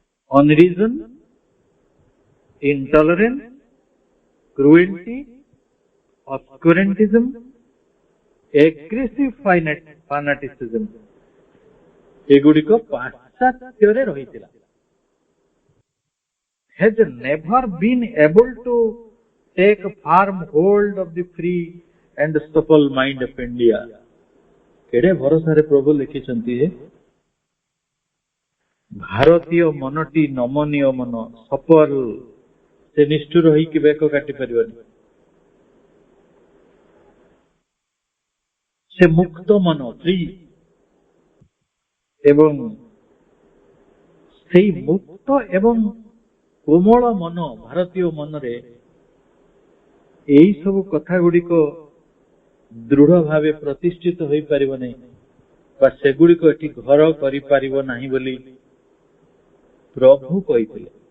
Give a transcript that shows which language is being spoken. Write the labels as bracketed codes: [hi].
[en] unreason, intolerance, cruelty, obscurantism, aggressive fanaticism, [or] ଏଗୁଡିକ ପାଶ୍ଚାତ୍ୟରେ ରହିଥିଲା। [en] has never been able to take firm hold of the free and supple mind of India. [or] କେଡେ ଭରସାରେ ପ୍ରଭୁ ଲେଖିଛନ୍ତି, ଭାରତୀୟ ମନଟି ନମନୀୟ ମନ, ସପଲ, ସେ ନିଷ୍ଠୁର ହେଇକି ବେକ କାଟି ପାରିବନି। ସେ ମୁକ୍ତ ମନ, ଫ୍ରି, ଏବଂ ସେଇ ମୁକ୍ତ ଏବଂ କୋମଳ ମନ, ଭାରତୀୟ ମନରେ ଏଇ ସବୁ କଥା ଗୁଡିକ ଦୃଢ ଭାବେ ପ୍ରତିଷ୍ଠିତ ହୋଇପାରିବ ନାହିଁ, ବା ସେଗୁଡିକ ଏଠି ଘର କରିପାରିବ ନାହିଁ ବୋଲି ପ୍ରଭୁ କହିଥିଲେ।